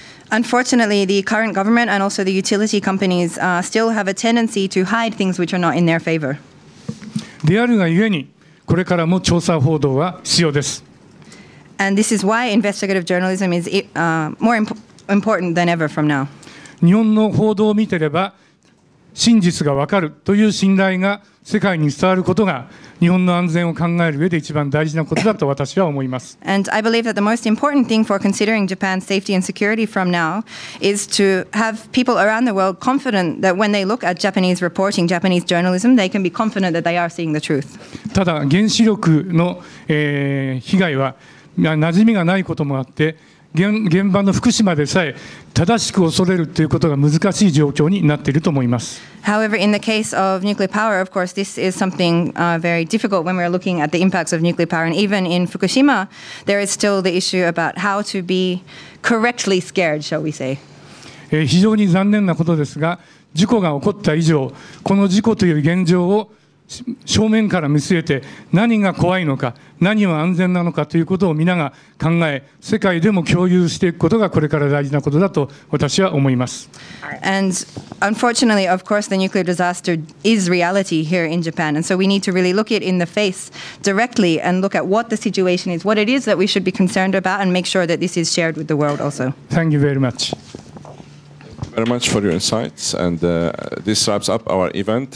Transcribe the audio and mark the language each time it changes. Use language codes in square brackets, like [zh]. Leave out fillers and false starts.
[en] Unfortunately, the current government and also the utility companies still have a tendency to hide things which are not in their favor. [ja] であるがゆえに、これからも調査報道は必要です。 [en] And this is why investigative journalism is more important than ever from now. [ja] 日本の報道を見てれば真実がわかるという信頼が世界に伝わることが日本の安全を考える上で一番大事なことだと私は思います。 [en] And I believe that the most important thing for considering Japan's safety and security from now is to have people around the world confident that when they look at Japanese reporting, Japanese journalism, they can be confident that they are seeing the truth. [ja] ただ原子力の、被害は馴染みがないこともあって、現場の福島でさえ正しく恐れるということが難しい状況になっていると思います。 [en] However, in the case of nuclear power, of course, this is something very difficult when we're looking at the impacts of nuclear power. And even in Fukushima, there is still the issue about how to be correctly scared, shall we say. [ja] 非常に残念なことですが、事故が起こった以上、この事故という現状を正面から見据えて何が怖いのか何は安全なのかということを皆が考え世界でも共有していくことがこれから大事なことだと私は思います。 [en] And unfortunately, of course, the nuclear disaster is reality here in Japan. And so we need to really look it in the face directly and look at what the situation is, what it is that we should be concerned about, and make sure that this is shared with the world also. Thank you very much. Very much for your insights, and this wraps up our event.